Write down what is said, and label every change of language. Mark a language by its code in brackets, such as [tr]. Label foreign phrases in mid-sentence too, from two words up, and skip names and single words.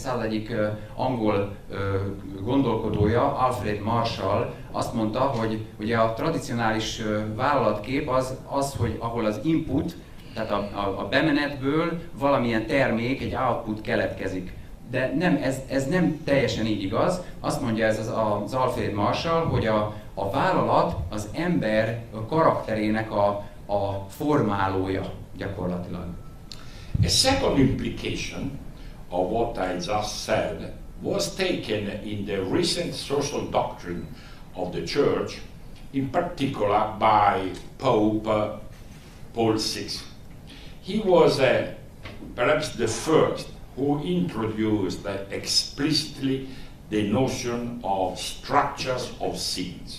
[hu] század egyik angol gondolkodója, Alfred Marshall azt mondta, hogy ugye a tradicionális vállalatkép az, hogy ahol az input, tehát a bemenetből valamilyen termék, egy output keletkezik. De nem, ez nem teljesen így igaz. Azt mondja ez az Alfred Marshall, hogy a vállalat az ember karakterének a formálója gyakorlatilag. [en] A second implication of what I just said was taken in the recent social doctrine of the Church, in particular by Pope Paul VI. He was perhaps the first who introduced explicitly the notion of structures of sins.